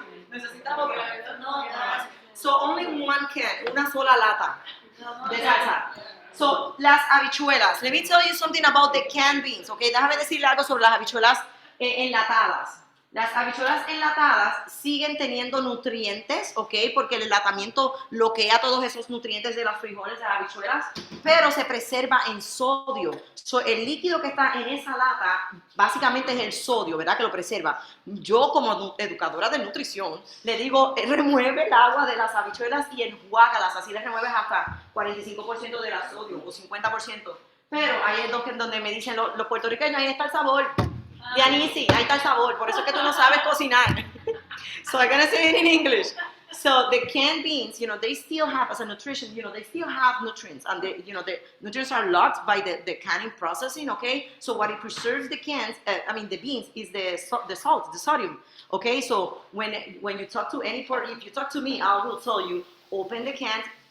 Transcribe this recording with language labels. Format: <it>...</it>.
<es>Necesitamos</es> <en>So only one can,</en> <es>una sola lata de salsa. So las habichuelas.</es> <en>Let me tell you something about the canned beans, okay?</en> <es>Déjame decirle algo sobre las habichuelas enlatadas. Las habichuelas enlatadas siguen teniendo nutrientes, ¿ok? Porque el enlatamiento bloquea todos esos nutrientes de los frijoles, de las habichuelas, pero se preserva en sodio. So, el líquido que está en esa lata básicamente es el sodio, ¿verdad? Que lo preserva. Yo, como educadora de nutrición, le digo, remueve el agua de las habichuelas y enjuágalas. Así les remueves hasta 45% del sodio o 50%. Pero ahí es donde me dicen los puertorriqueños, ahí está el sabor. Dianisi, ahí está el sabor, por eso es que tú no sabes cocinar.</es> <en>So I'm gonna say it in English. So the canned beans, they still have, as a nutrition, they still have nutrients, and the nutrients are locked by the canning processing, okay? So what it preserves the cans, the beans, is the salt, the sodium, okay? So when you talk to if you talk to me, I will tell you, open the cans,</en>